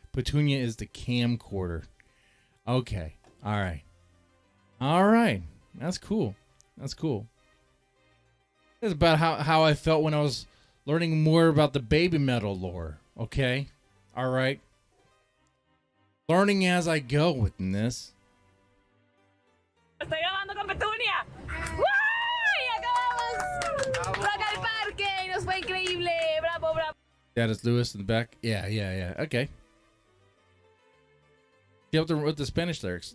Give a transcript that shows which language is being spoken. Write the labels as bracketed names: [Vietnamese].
[English] Petunia is the camcorder. Okay. All right. That's cool. It's about how I felt when I was learning more about the baby metal lore. Okay. All right. Learning as I go with this. [Spanish] Estoy grabando con Petunia. ¡Uy! Acabamos. Rock al parque y nos fue increíble. Bravo, bravo. [English] Yeah, that's Lewis in the back. Yeah. Okay. Yeah, with the Spanish lyrics.